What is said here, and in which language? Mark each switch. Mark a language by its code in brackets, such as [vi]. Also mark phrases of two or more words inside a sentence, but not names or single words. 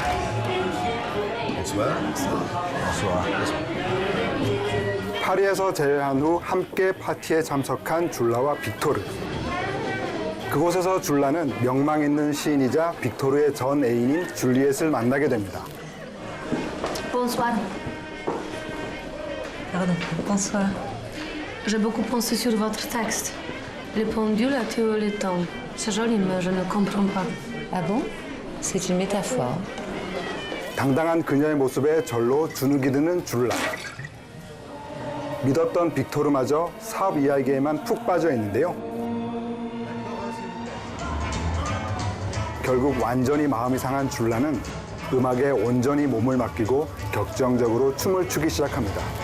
[ko] 파리에서 재회한 후 함께 파티에 참석한 줄라와 빅토르. 그곳에서 줄라는 명망 있는 시인이자 빅토르의 전 애인인 줄리엣을 만나게 됩니다. [fr] Bonsoir. Pardon, bonsoir. J'ai beaucoup pensé sur votre texte. Le pendule a tué le temps. C'est joli, mais je ne comprends pas. Ah bon? C'est une métaphore. [ko] 당당한 그녀의 모습에 절로 주눅이 드는 줄라. 믿었던 빅토르마저 사업 이야기에만 푹 빠져 있는데요. 결국 완전히 마음이 상한 줄라는 음악에 온전히 몸을 맡기고 격정적으로 춤을 추기 시작합니다.